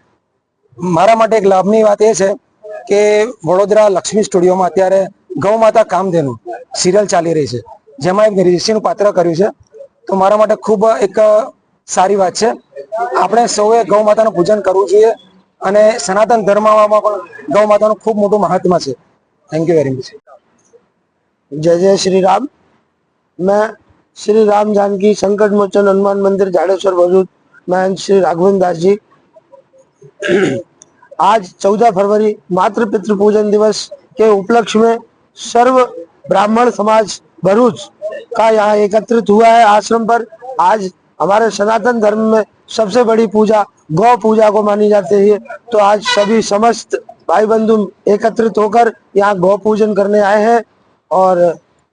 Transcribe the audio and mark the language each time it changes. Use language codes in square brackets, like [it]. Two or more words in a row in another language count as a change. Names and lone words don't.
[gu] મારા માટે એક લાભની વાત એ છે કે વડોદરા લક્ષ્મી સ્ટુડિયોમાં અત્યારે ગૌ માતા કામધેનુ સિરિયલ ચાલી રહી છે, જેમાં એક ઋષિનું પાત્ર કર્યું છે। તો મારા માટે ખૂબ એક સારી વાત છે। આપણે સૌએ ગૌ માતાનું પૂજન કરવું જોઈએ અને સનાતન ધર્મમાં પણ ગૌ માતાનું ખૂબ મોટું મહાત્મ્ય છે। [en] thank you very much. [hi] जय जय श्री राम। मैं श्री राम जानकी संकट मोचन हनुमान मंदिर जाडेश्वर भरूच महंत श्री राघवेंद्र दास जी आज 14 फरवरी मातृ पितृ पूजन दिवस के उपलक्ष्य में सर्व ब्राह्मण समाज भरूच का यहाँ एकत्रित हुआ है आश्रम पर। आज हमारे सनातन धर्म में सबसे बड़ी पूजा गौ पूजा को मानी जाती है, तो आज सभी समस्त भाई बंधु एकत्रित होकर यहाँ गौ पूजन करने आए हैं और